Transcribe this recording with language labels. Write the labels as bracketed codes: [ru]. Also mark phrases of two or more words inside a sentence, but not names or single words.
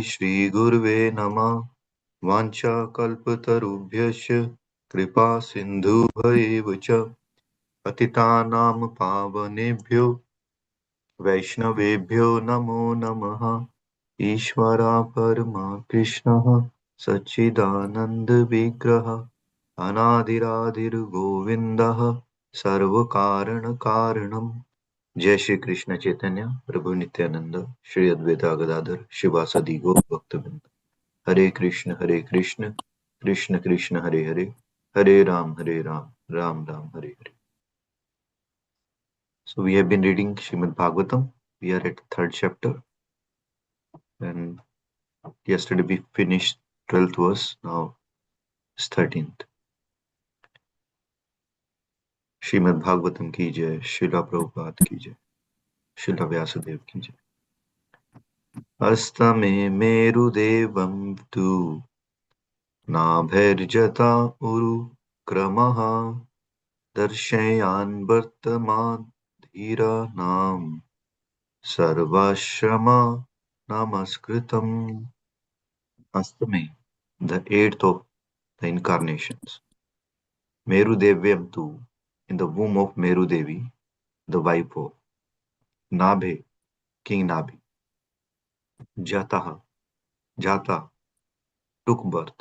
[sa] श्री गुरवे नमः वाञ्छाकल्पतरुभ्यश्च कृपा सिन्धुभ्य एव च पतितानां पावनेभ्यो वैष्णवेभ्यो नमो नमः ईश्वरः परमः कृष्णः सच्चिदानन्द विग्रहः अनादिरादिर् गोविन्दः सर्वकारण कारणम्. जय श्री कृष्ण चैतन्य प्रभु नित्यानंद श्री अद्वैता गदाधर शिवासदि गौर भक्तवृंद हरे कृष्ण कृष्ण कृष्ण हरे हरे हरे राम राम राम हरे हरे. [en] So we have been reading Srimad Bhagavatam. We are at third chapter, and yesterday we finished 12th verse. Now it's 13th. [hi] Srimad Bhagavatam की जय, शिला प्रभुपाद की जय, शिला व्यासदेव की जय. [sa] अस्तमे मेरुदेवं तु नाभैर्जता उरु क्रमः दर्शयान् वर्तमान धीरानां सर्वाश्रमा namaskritam. Astame, [en] the eighth of the incarnations. [sa] मेरुदेव्यां तु, [en] in the womb of Meru Devi, the wife of Nabhe, King Nabhi. [sa] जातः, जात, [en] took birth.